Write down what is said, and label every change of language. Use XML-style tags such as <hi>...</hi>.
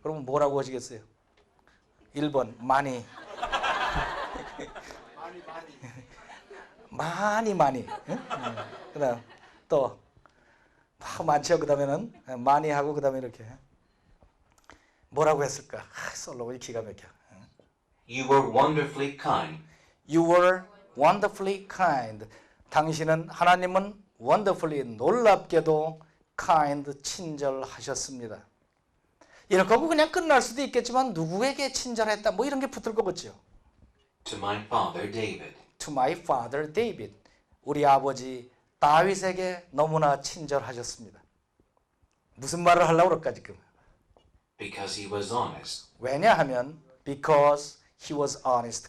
<ko>그러면 뭐라고 하시겠어요? 1번 많이. 많이. 응? 그다음 또 많죠. 그 다음에는 많이 하고 그 다음에 이렇게 뭐라고 했을까? 솔로몬이 기가 막혀.</ko> <en>You were wonderfully kind. You were wonderfully kind.</en> <ko>당신은 하나님은 wonderfully 놀랍게도 kind 친절하셨습니다. 이렇게 하고 그냥 끝날 수도 있겠지만 누구에게 친절했다 뭐 이런 게 붙을 것 같죠.</ko> <en>To my father David. To my father David.</en> <ko>우리 아버지 다윗에게 너무나 친절하셨습니다. 무슨 말을 하려고 그럴까 지금?</ko> <en>Because he was honest.</en> <ko>왜냐하면</ko> <en>because he was honest.</en>